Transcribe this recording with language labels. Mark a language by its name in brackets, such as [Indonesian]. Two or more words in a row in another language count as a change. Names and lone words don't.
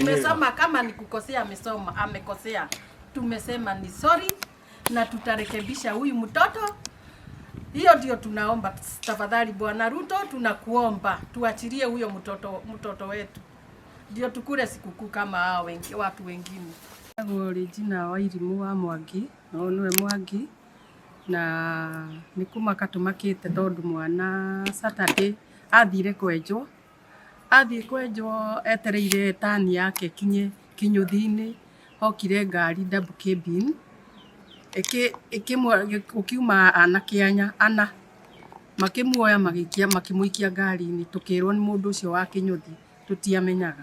[Swahili] Tumesema kama ni kukosea amekosea. Tumesema ni sorry na tutarekebisha huyu mtoto. Hiyo ndio tunaomba tafadhali Bwana Ruto, tunakuomba tuachilie huyo mtoto wetu. Ndio tukule sikukuu kama hao watu wengine. [Kikuyu] Jina Wairimu wa Mwangi, no niwe Mwangi, na nikumaka tumakite tondu mwana Saturday athire kwenjwo etereire tani yake kinye kinyuthini, hokire ngari [English] double cabin [Kikuyu] ukiuma anakianya ana makimuoya makimuikia ngari-ini, tukirwo ni mundu ucio wa kinyuthi tutiamenyaga.